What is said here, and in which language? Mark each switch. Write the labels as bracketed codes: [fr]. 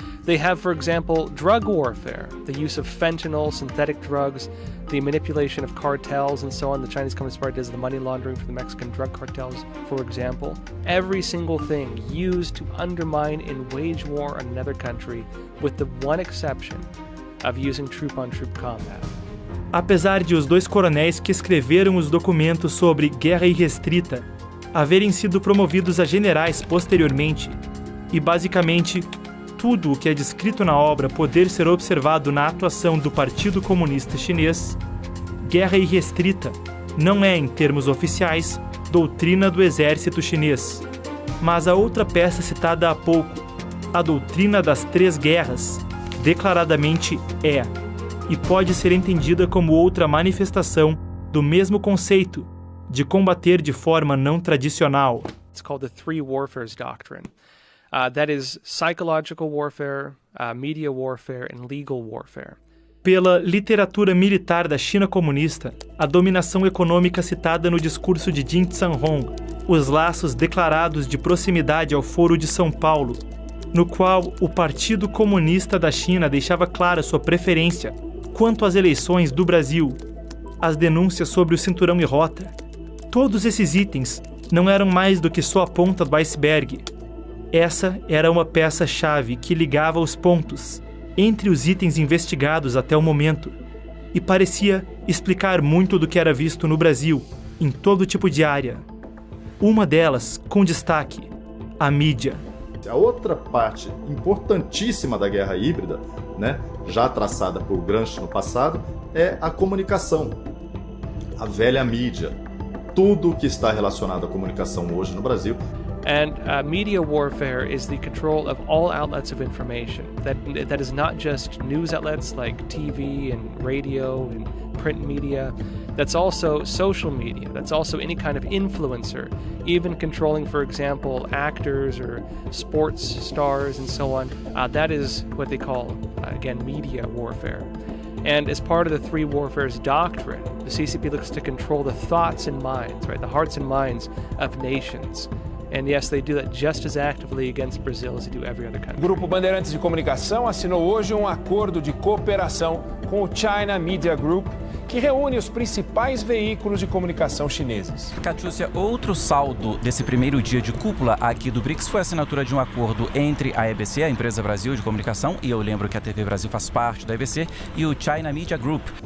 [en] They have, for example, drug warfare, the use of fentanyl, synthetic drugs, the manipulation of cartels and so on. The Chinese Communist Party does the money laundering for the Mexican drug cartels, for example. Every single thing used to undermine and wage war on another country, with the one exception of using troop-on-troop combat. [pt] Apesar de os 2 coronéis que escreveram os documentos sobre Guerra Irrestrita haverem sido promovidos a generais posteriormente, e basicamente tudo o que é descrito na obra poder ser observado na atuação do Partido Comunista Chinês, Guerra Irrestrita não é, em termos oficiais, doutrina do exército chinês, mas a outra peça citada há pouco, a Doutrina das Três Guerras, declaradamente é, e pode ser entendida como outra manifestação do mesmo conceito de combater de forma não tradicional. [en] It's called the Three Warfares Doctrine. That is psychological warfare, media warfare, and legal warfare. [pt] Pela literatura militar da China comunista, a dominação econômica citada no discurso de Jin Zhanhong, os laços declarados de proximidade ao Foro de São Paulo, no qual o Partido Comunista da China deixava clara sua preferência quanto às eleições do Brasil, as denúncias sobre o cinturão e rota, todos esses itens não eram mais do que só a ponta do iceberg. Essa era uma peça-chave que ligava os pontos entre os itens investigados até o momento e parecia explicar muito do que era visto no Brasil, em todo tipo de área. Uma delas, com destaque, a mídia. A outra parte importantíssima da guerra híbrida, né, já traçada por Gramsci no passado, é a comunicação, a velha mídia. Tudo que está relacionado à comunicação hoje no Brasil. [en] And media warfare is the control of all outlets of information. That is not just news outlets like TV and radio and print media. That's also social media. That's also any kind of influencer, even controlling, for example, actors or sports stars and so on. That is what they call, again, media warfare. And as part of the Three Warfares doctrine, the CCP looks to control the thoughts and minds, right, the hearts and minds of nations. And yes, they do that just as actively against Brazil as they do every other country. [pt] O Grupo Bandeirantes de Comunicação assinou hoje um acordo de cooperação com o China Media Group, que reúne os principais veículos de comunicação chineses. Catiúcia, outro saldo desse primeiro dia de cúpula aqui do BRICS foi a assinatura de um acordo entre a EBC, a Empresa Brasil de Comunicação, e eu lembro que a TV Brasil faz parte da EBC, e o China Media Group.